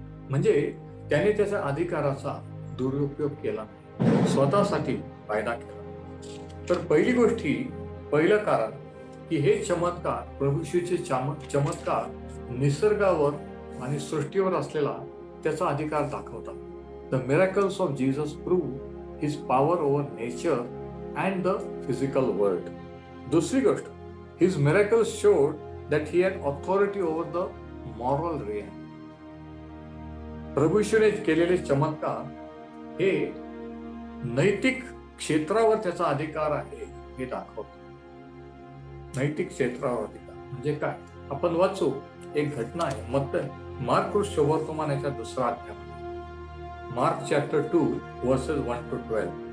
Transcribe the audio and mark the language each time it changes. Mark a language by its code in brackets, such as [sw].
[mr] म्हणजे त्याने त्याच्या अधिकाराचा दुरुपयोग केला नाही, स्वतःसाठी फायदा केला. तर पहिलं कारण की हे चमत्कार, प्रभू येशूचे चमत्कार निसर्गावर आणि सृष्टीवर असलेला त्याचा अधिकार दाखवतात. [en] The miracles of Jesus prove his power over nature and the physical world. [mr] दुसरी गोष्ट, [en] his miracles showed that he had authority over the moral realm. [mr] प्रभू येशूने केलेले चमत्कार हे नैतिक क्षेत्रावर त्याचा अधिकार आहे हे दाखवतो. नैतिक क्षेत्रावर अधिकार म्हणजे काय? आपण वाचू, एक घटना आहे मार्क शुभवर्तमानाच्या 2रा अध्याय, [en] Mark chapter 2 verses 1 to 12.